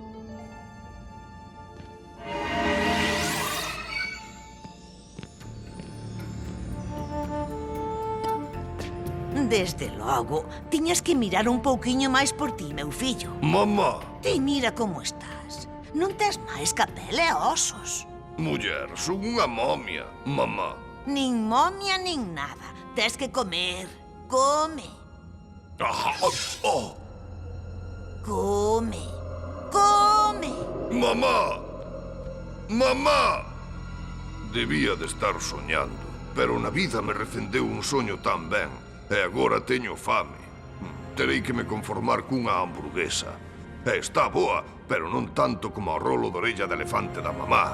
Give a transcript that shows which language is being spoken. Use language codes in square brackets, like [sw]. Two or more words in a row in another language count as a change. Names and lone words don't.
[gl] Desde logo, tiñas que mirar un pouquiño máis por ti, meu fillo. Mamá! Ti mira como estás. Non tes máis que a pele e osos. Muller, son unha momia, mamá. Nin momia nin nada. Tes que comer. Come. Oh! Come. Come. Mamá! Mamá! Debía de estar soñando, pero na vida me recendeu un soño tan ben. E agora teño fame. Terei que me conformar cunha hamburguesa. Está boa, pero non tanto como o rolo de orella de elefante da mamá.